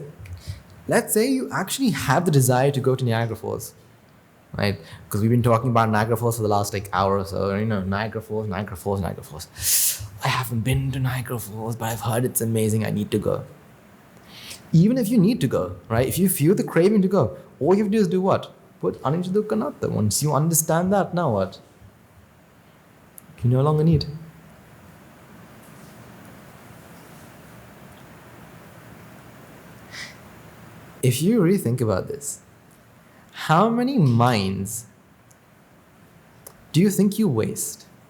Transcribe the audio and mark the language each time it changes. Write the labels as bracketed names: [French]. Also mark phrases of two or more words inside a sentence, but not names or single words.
[English] Let's say you actually have the desire to go to Niagara Falls, right? Because we've been talking about Niagara Falls for the last hour or so. Niagara Falls. I haven't been to Niagara Falls, but I've heard it's amazing. I need to go. Even if you need to go, right? If you feel the craving to go, all you have to do is do what? [Pali] Put anicca dukkha anatta. [English] Once you understand that, now what? You no longer need. If you really think about this, how many minds do you think you waste?